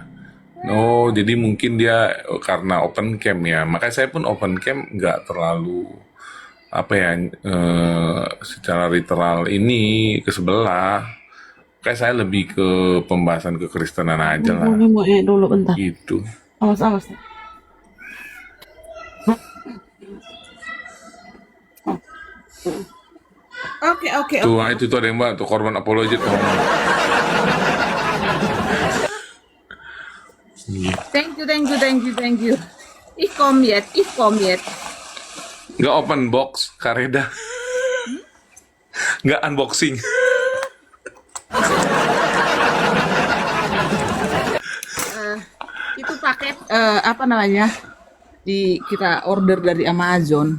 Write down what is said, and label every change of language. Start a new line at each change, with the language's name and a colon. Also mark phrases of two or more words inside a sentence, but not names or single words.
Indonesian: Oh, jadi mungkin dia karena
English: open camp
Indonesian: ya, makanya saya pun
English: open camp
Indonesian: nggak terlalu apa ya, secara literal ini ke sebelah, kayak saya lebih ke pembahasan kekristenan aja lah Mau dulu bentar. gitu. Awas. Oke. Tuh, itu tuh ada yang mbak, tuh korban apologet tuh.
English: Thank you.
German: Ich komme jetzt.
Indonesian: Nggak
English: open box,
Indonesian: Kareda. Nggak unboxing. Itu paket apa namanya? Kita order dari Amazon.